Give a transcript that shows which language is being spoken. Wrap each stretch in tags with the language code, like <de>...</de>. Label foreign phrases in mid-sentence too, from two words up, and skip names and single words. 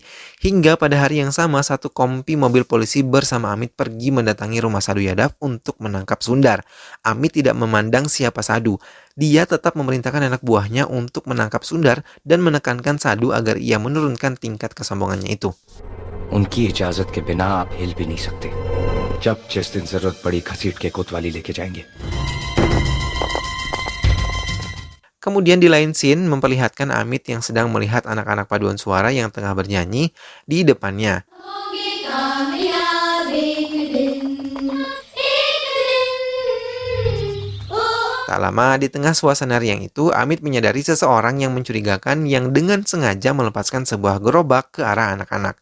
<id>Hingga pada hari yang sama, satu kompi mobil polisi bersama Amit pergi mendatangi rumah Sadhu Yadav untuk menangkap Sundar. Amit tidak memandang siapa Sadhu. Dia tetap memerintahkan anak buahnya untuk menangkap Sundar dan menekankan Sadhu agar ia menurunkan tingkat kesombongannya itu.</id> <hi>उनकी इजाजत के बिना आप हिल भी नहीं सकते जब जिस दिन जरूरत पड़ी घसीट के कोतवाली लेके जाएंगे</hi> <id>Kemudian di lain scene memperlihatkan Amit yang sedang melihat anak-anak paduan suara yang tengah bernyanyi di depannya. Tak lama di tengah suasana riang itu, Amit menyadari seseorang yang mencurigakan yang dengan sengaja melepaskan sebuah gerobak ke arah anak-anak.</id>